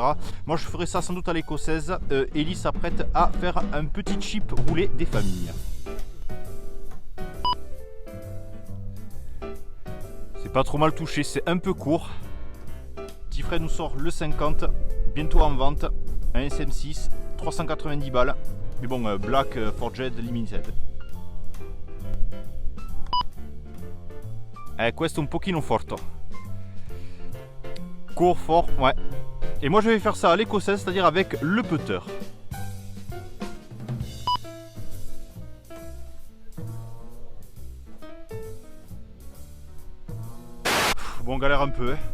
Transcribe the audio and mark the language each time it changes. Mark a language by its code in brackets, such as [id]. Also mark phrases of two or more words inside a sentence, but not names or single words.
[fr] Moi je ferai ça sans doute à l'écossaise. Ellie s'apprête à faire un petit chip roulé des familles. C'est pas trop mal touché, c'est un peu court. Petit Fred nous sort le 50, bientôt en vente, un SM6, 390 balles. Mais bon, Black Forged Limited. [it] Questo un pochino forte. [fr] Court, fort, ouais. Et moi je vais faire ça à l'écossaise, c'est-à-dire avec le putter. Bon, on galère un peu, hein.